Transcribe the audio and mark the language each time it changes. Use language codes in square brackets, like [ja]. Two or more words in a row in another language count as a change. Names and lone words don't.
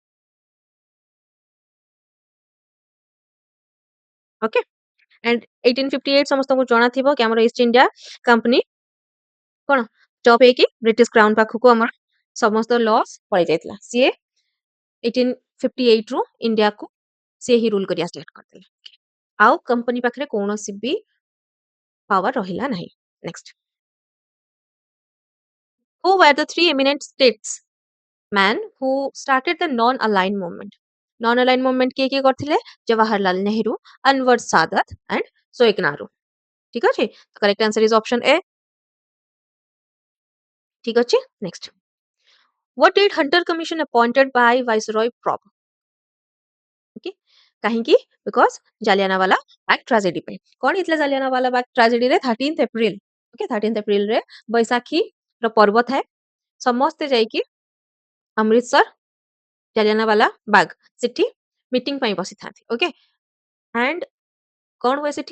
[en] okay and [or] 1858 ସମସ୍ତଙ୍କୁ ଜଣା ଥିବ କି ଆମର ଇଷ୍ଟ ଇଣ୍ଡିଆ କମ୍ପାନୀ କଣ ଷ୍ଟପ୍ ହେଇକି ବ୍ରିଟିଶ କ୍ରାଉନ ପାଖକୁ ଆମର ସମସ୍ତ ଲସ୍ ପଳେଇ ଯାଇଥିଲା. ସିଏ 1858 ରୁ ଇଣ୍ଡିଆକୁ ସିଏ ହିଁ ରୁଲ କରିବା ଷ୍ଟାର୍ଟ କରିଥିଲେ. ଆଉ କମ୍ପାନୀ ପାଖରେ କୌଣସି ବି ପାୱାର ରହିଲା ନାହିଁ. ନେକ୍ସଟ. [en] Who were the three eminent statesmen who started the non-aligned movement? Non-aligned movement [or] କିଏ କିଏ କରିଥିଲେ? ଜବାହରଲାଲ ନେହେରୁ, ଅନୱର ସାଦାତ and ଶୋଏକ ନାରୁ. ଠିକ ଅଛି [en] correct answer is option A. [or] ଠିକ ଅଛି ନେକ୍ସଟ. [en] What did Hunter Commission appointed by Viceroy probe? [or] Okay. କାହିଁକି? Because ଜାଲିଆନାୱାଲା ବାଗ ଟ୍ରାଜେଡି ପାଇଁ. କଣ ହେଇଥିଲା ଜାଲିଆନାୱାଲା ବାଗ ଟ୍ରାଜେଡିରେ 13th ଏପ୍ରିଲ. ଓକେ 13th ଏପ୍ରିଲରେ ବୈଶାଖୀର ପର୍ବ ଥାଏ. ସମସ୍ତେ ଯାଇକି ଅମୃତସର ଜାଲିଆନାୱାଲା ବାଗ ସେଠି ମିଟିଂ ପାଇଁ ବସିଥାନ୍ତି. [en] okay and [or] କଣ ହୁଏ ସେଠି?